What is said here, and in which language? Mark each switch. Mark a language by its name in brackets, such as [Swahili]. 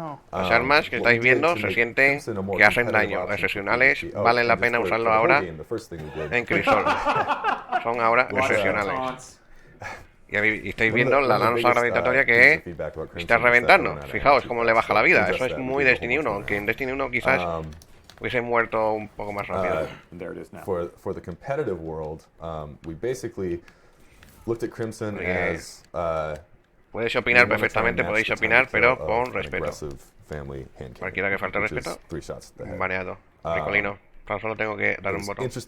[Spanish] Las armas que estáis viendo se sienten que hacen daño. Excepcionales, valen la pena usarlo ahora en Crucible. Son ahora excepcionales. Y estáis viendo la lanza gravitatoria que está reventando. Fijaos cómo le baja la vida. Eso es muy Destiny 1, aunque en Destiny 1 quizás hubiese muerto un poco más rápido. [English] For the competitive world, we basically looked at Crimson as [Spanish] podéis opinar perfectamente, podéis opinar, pero con respeto. Cualquiera que falte respeto, baneado. Ricolino, tan solo tengo que dar un botón.